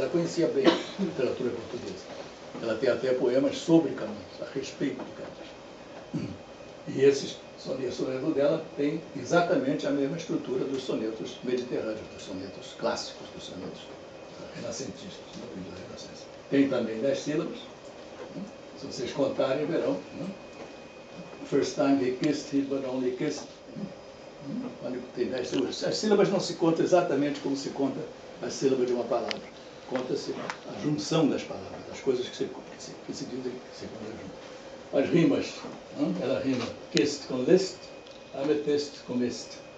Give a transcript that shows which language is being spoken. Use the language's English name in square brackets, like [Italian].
[Portuguese] Ela conhecia bem a literatura portuguesa. Ela tem até poemas sobre Camões, a respeito de Camões. E esses sonetos dela têm exatamente a mesma estrutura dos sonetos mediterrâneos, dos sonetos clássicos, dos sonetos renascentistas, no período da Renascença. Tem também 10 sílabas. Se vocês contarem, verão. [English] First time he kissed, he but only kissed. [Portuguese] Quando tem 10 sílabas. As sílabas não se contam exatamente como se conta a sílaba de uma palavra. Conta-se a junção das palavras, das coisas que se dizem segundo a junção. As rimas, ela rima kissed com list, amethyst com list.